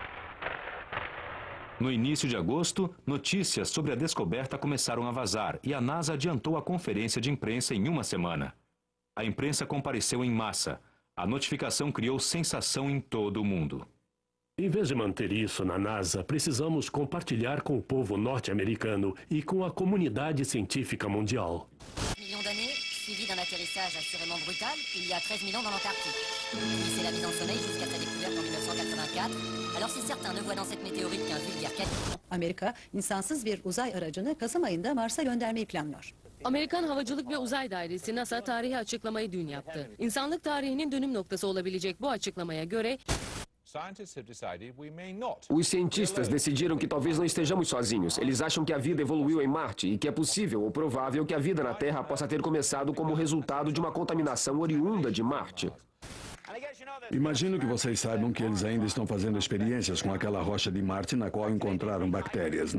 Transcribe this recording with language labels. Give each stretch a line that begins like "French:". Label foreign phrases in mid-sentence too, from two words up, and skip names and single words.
Portuguese: No início de agosto, notícias sobre a descoberta começaram a vazar e a NASA adiantou a conferência de imprensa em uma semana. A imprensa compareceu em massa. A notificação criou sensação em todo o mundo. Em vez de manter isso na NASA, precisamos compartilhar com o povo norte-americano e com a comunidade científica mundial.
French: Millions d'années, suivi d'un atterrissage assurément brutal, il y a 13 000 ans dans l'Antarctique. Puis c'est la mise en sommeil jusqu'à sa découverte en 1984. Alors si certains ne voient dans cette météorite qu'un vulgaire caillou...
Turkish: Amerika, insansız bir uzay aracını Kasım ayında Mars'a göndermeyi planlıyor. Amerikan Havacılık ve Uzay Dairesi NASA tarihi açıklamayı dün yaptı. İnsanlık tarihinin dönüm noktası olabilecek bu açıklamaya göre...
Portuguese: Os cientistas decidiram que talvez não estejamos sozinhos. Eles acham que a vida evoluiu em Marte e que é possível ou provável que a vida na Terra possa ter começado como resultado de uma contaminação oriunda de Marte. Imagino que vocês saibam que eles ainda estão fazendo experiências com aquela rocha de Marte na qual encontraram bactérias.